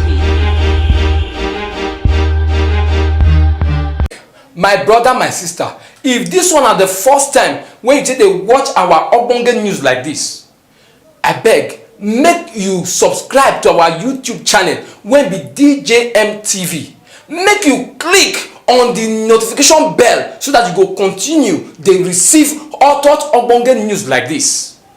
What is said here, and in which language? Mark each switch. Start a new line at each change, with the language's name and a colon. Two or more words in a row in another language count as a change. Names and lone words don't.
Nigerian Pidgin: My brother, my sister, if this one are the first time when you take a watch our ogbonge news like this, I beg, make you subscribe to our YouTube channel when be DJM TV. Make you click on the notification bell so that you go continue dey receive hot ogbonge news like this.